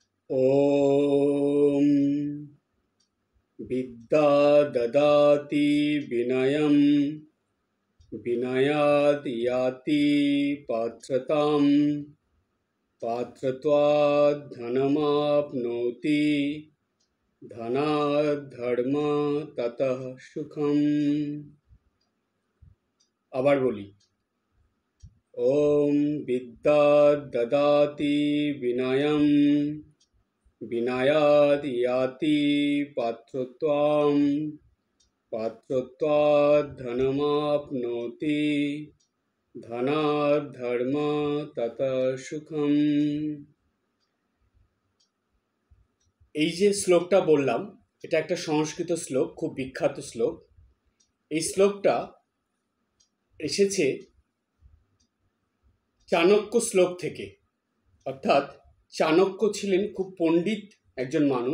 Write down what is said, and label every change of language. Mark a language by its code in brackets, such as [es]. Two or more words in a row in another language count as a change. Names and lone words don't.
[sa] ॐ विद्या ददाति विनयं विनयाद् याति पात्रतां पात्रत्वाद् धनमाप्नोति धनाद् धर्म ततः सुखम्। [bn] আবার বলি, [sa] ॐ विद्या ददाति विनयं विनयाद् याति पात्रत्वां पात्रत्वाद् धनमाप्नोति धनाद् धर्म ततः सुखम्। [bn] এই যে শ্লোকটা বললাম, এটা একটা সংস্কৃত শ্লোক, খুব বিখ্যাত শ্লোক। এই শ্লোকটা এসেছে চাণক্য শ্লোক থেকে, অর্থাৎ চাণক্য ছিলেন খুব পণ্ডিত একজন মানুষ।